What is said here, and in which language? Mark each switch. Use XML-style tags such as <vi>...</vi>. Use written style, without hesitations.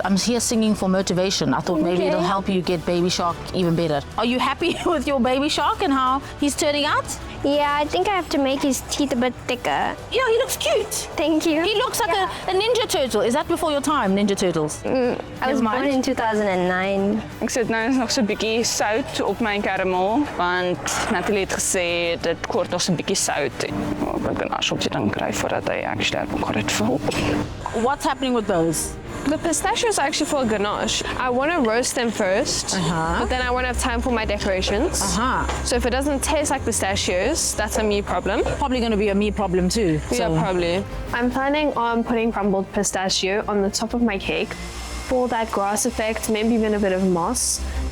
<en>I'm here singing for motivation. I thought maybe it'll help you get baby shark even better. Are you happy with your baby shark and how he's turning out? Yeah, I think I have to make his teeth a bit thicker. Yeah, he looks cute. Thank you. He looks like a Ninja Turtle. Is that before your time, Ninja Turtles? I was born in 2009.</en> <af>Ek sit nou nog so 'n bietjie sout op my karamel want Natalie het gesê dit kort nog so 'n bietjie sout en ek kan asseblief dan kry voordat hy actually op dit vul.</af> <en>What's happening with those? The pistachios are actually for ganache. I want to roast them first, but then I won't have time for my decorations. So if it doesn't taste like pistachios, that's a me problem. Probably going to be a me problem too. Yeah, probably. I'm planning on putting crumbled pistachio on the top of my cake for that grass effect, maybe even a bit of moss.</en>